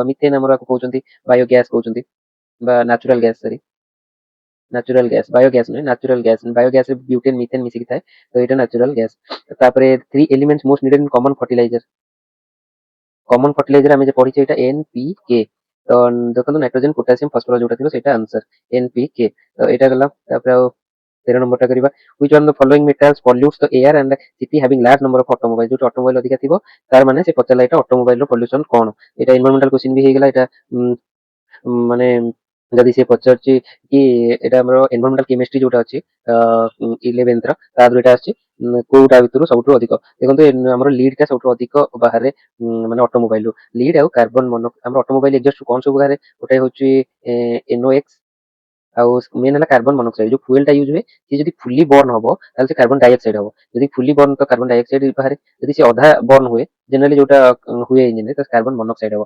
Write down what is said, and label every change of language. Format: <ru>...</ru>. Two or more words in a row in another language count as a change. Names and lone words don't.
<or>ମିଥେନ ଆମର କହୁଛନ୍ତି</or> <en>bio gas</en> <or>କହୁଛନ୍ତି ବା</or> <en>natural gas, sorry natural gas, bio gas</en> <or>ନୁହେଁ</or> <en>natural gas, bio gas</en> <or>ରେ</or> <en>butane methane</en> <or>ମିଶିକି ଥାଏ, ତ ଏଇଟା</or> <en>natural gas.</en> <or>ତାପରେ 3</or> <en>elements most needed in common fertilizer, common fertilizer</en> <or>ଆମେ ଯେ ପଢିଛେ ଏଇଟା NPK, ତ ଦେଖନ୍ତୁ</or> <en>nitrogen potassium phosphorus</en> <or>ଯୋଉଟା ଥିବ ସେଇଟା</or> <en>answer NPK,</en> <or>ତ ଏଇଟା ଗଲା। ତାପରେ ଆଉ 13 ନମ୍ବରଟା କରିବା,</or> <en>which one of the following metals pollutes the air and city having large number of automobile,</en> <or>ଯୋଉଠି ଅଟୋମୋବାଇଲ ଅଧିକା ଥିବ ତାର ମାନେ ସେ ପଚାରିଲା ଏଇଟା ଅଟୋମୋବାଇଲ ର ପଲ୍ୟୁସନ କଣ, ଏଇଟା</or> <en>environmental question</en> <or>ବି ହେଇଗଲା। ଏଇଟା ମାନେ ଯଦି ସେ ପଚାରୁଛି କି ଏଇଟା ଆମର</or> <en>environmental chemistry</en> <or>ଯୋଉଟା ଅଛି 11th ର, ତା ଦେହରୁ ଏଇଟା ଆସିଛି କୋଉଟା ଭିତରୁ ସବୁଠୁ ଅଧିକ, ଦେଖନ୍ତୁ ଆମର ଲିଡ୍ ଟା ସବୁଠୁ ଅଧିକ ବାହାରେ ମାନେ ଅଟୋମୋବାଇଲ ରୁ, ଲିଡ୍ ଆଉ କାର୍ବନ ମନ ଆମର</or> <en>automobile exhaust</en> <or>କଣ ସବୁ ବାହାରେ, ଗୋଟେ ହଉଛି NOx ଆଉ ମେନ୍ ହେଲା</or> <en>carbon monoxide,</en> <or>ଯୋଉ ଫୁଏଲ ଟା ୟୁଜ ହୁଏ ସେ ଯଦି</or> <en>fully burn</en> <or>ହବ ତାହେଲେ ସେ</or> <en>carbon dioxide</en> <or>ହବ, ଯଦି</or> <en>fully burn</en> <or>ତ</or> <en>carbon dioxide</en> <or>ବାହାରେ, ଯଦି ସେ ଅଧା ବର୍ନ ହୁଏ ଜେନେରାଲି ଯୋଉଟା ହୁଏ ଇଞ୍ଜିନରେ ତ</or> <en>carbon monoxide</en> <or>ହବ।</or>